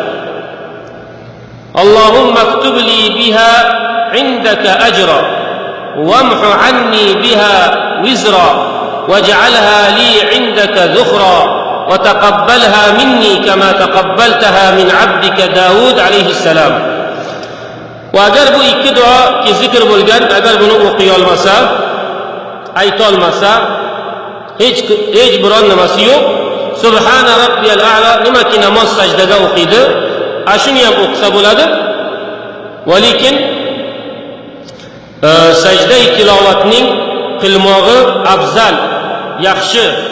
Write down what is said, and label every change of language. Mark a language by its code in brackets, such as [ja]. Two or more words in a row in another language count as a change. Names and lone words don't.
[ar] اللهم اكتب لي بها عندك أجرا وامح عني بها وزرا واجعلها لي عندك ذخرا وتقبلها مني كما تقبلتها من عبدك داود عليه السلام. [uz] وأجر bu ikki duo ki zikr bo'lgan, agar buni o'qiy olmasa, ayta olmasa, hech biron nimasi yo'q. [ar] سبحان ربي الأعلى, [uz] nimaki namoz sajdada o'qiydi, ashuni ham o'qisa bo'ladi. Va lekin sajda tilovatning qilmog'i afzal, yaxshi.